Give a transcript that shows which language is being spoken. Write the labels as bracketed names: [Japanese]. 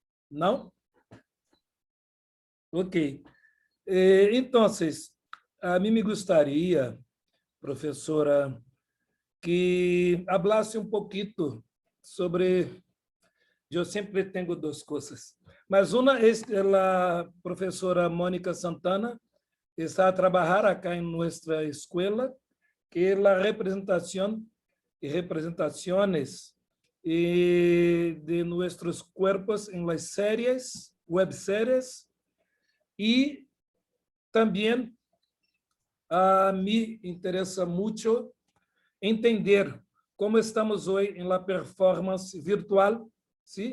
[Spanish] ¿No? Ok. Entonces, a mí me gustaría, profesora, que hablasse [Portuguese] um pouquinho sobre... Eu sempre tenho duas coisas, mas uma é a professora Mônica Santana está a trabalhar acá em nossa escola, que é a representação [Spanish] y representaciones de nuestros cuerpos en las series, web series, y también a mí interesa mucho entender cómo estamos hoy en la performance virtual, ¿sí?